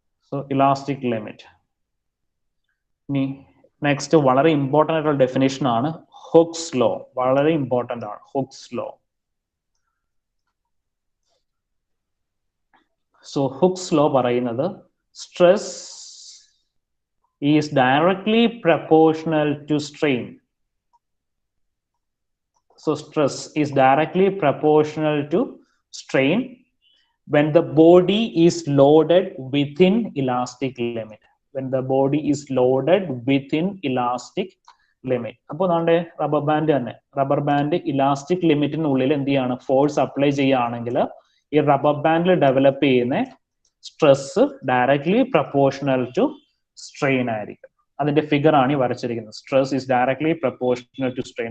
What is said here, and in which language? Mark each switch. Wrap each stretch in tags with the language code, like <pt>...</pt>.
<ml>So elastic limit. ഇനി next വളരെ important ആയിട്ടുള്ള ഡെഫിനേഷൻ ആണ് ഹുക്സ് ലോ. വളരെ ഇമ്പോർട്ടൻ്റ് ആണ് hooks law.</ml> <en>So Hooke's law പറയുന്നത് stress is directly proportional to strain. So stress is directly proportional to strain when the body is loaded within elastic limit. When the body is loaded within elastic limit.</en> <ml>അപ്പോൾ നമ്മുടെ rubber band തന്നെ, rubber band elastic ലിമിറ്റിനുള്ളിൽ എന്ത് ചെയ്യാണ്? Force apply ചെയ്യുകയാണെങ്കിൽ ഈ rubber ബാൻഡിൽ develop ചെയ്യുന്ന stress directly proportional to strain ആയിരിക്കും. അതിന്റെ ഫിഗർ ആണ് ഈ വരച്ചിരിക്കുന്നത്.</ml> <en>Stress is directly proportional to strain.</en>